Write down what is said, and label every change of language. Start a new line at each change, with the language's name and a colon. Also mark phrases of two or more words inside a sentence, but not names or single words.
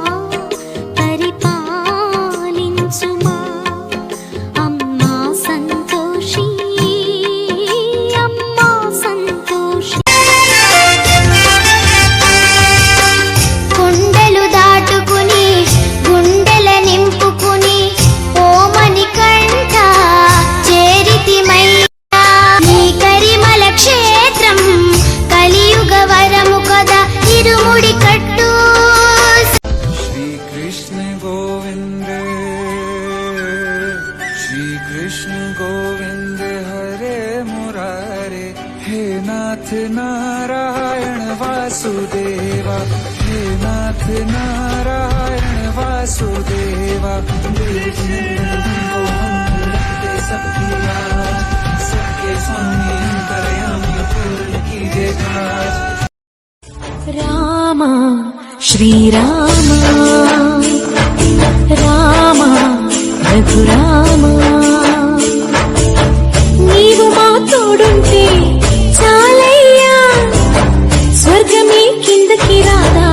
Telugu: పరిపాలించుమా అమ్మా సంతోషి అమ్మా సంతోషి కొండలు దాటుకుని గుండెల నింపుకుని ఓమని కంట చేరితిమయ్యా నీ కరిమల క్షేత్రం కలియుగ వరము కదా ఇరుముడి కట్టు
Hindi: श्री कृष्ण गोविंद हरे मुरारे हे नाथ नारायण वासुदेवा हे नाथ नारायण वासुदेवा सबके स्वामी अंतर्यामी पूर्ण कीजिए काज
Telugu: రామ శ్రీరామ రామ రఘురామ నీవు మా తోడుంటే చాలయ్యా స్వర్గమే కిందకి రా